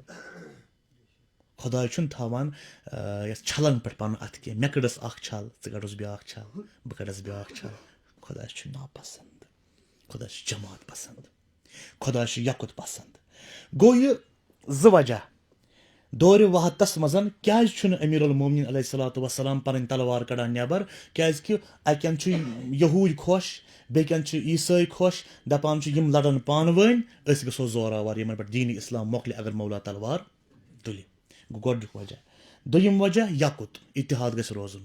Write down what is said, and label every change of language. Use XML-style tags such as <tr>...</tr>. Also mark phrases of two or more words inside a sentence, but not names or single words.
<ks>خۄداے چھُنہٕ تھاوان یتھ چھلن پٮ۪ٹھ پنُن اتھ کینٛہہ مےٚ کٔڑٕس اکھ چھل ژٕ کڑُس بیٛاکھ چھل بہٕ کڑس بیٛاکھ چھل خۄدایس چھُ ناپسنٛد خدا چھُ جماعت پسنٛد خدا چھُ یکُت پسنٛد گوٚو یہِ زٕ وجہ دورِ وحدتس منٛز کیازِ چھُنہٕ امیر المومنین</ks> <ar>علیہ الصلوۃ والسلام</ar> <ks>پنٕنۍ تلوار کڑان نٮ۪بر کیازکہِ اکٮ۪ن چھُ یہوٗدۍ خۄش بیٚکٮ۪ن چھُ عیسٲے خۄش دپان چھُ یِم لڑن پانہٕ ؤنۍ أسۍ گژھو زوراوار یِمن پٮ۪ٹھ دیٖنی اسلام مۄکلہِ اگر مولا تلوار تُلہِ گوٚو گۄڈنیُک وجہ دوٚیِم وجہ یکُت اتحاد گژھِ روزُن</ks>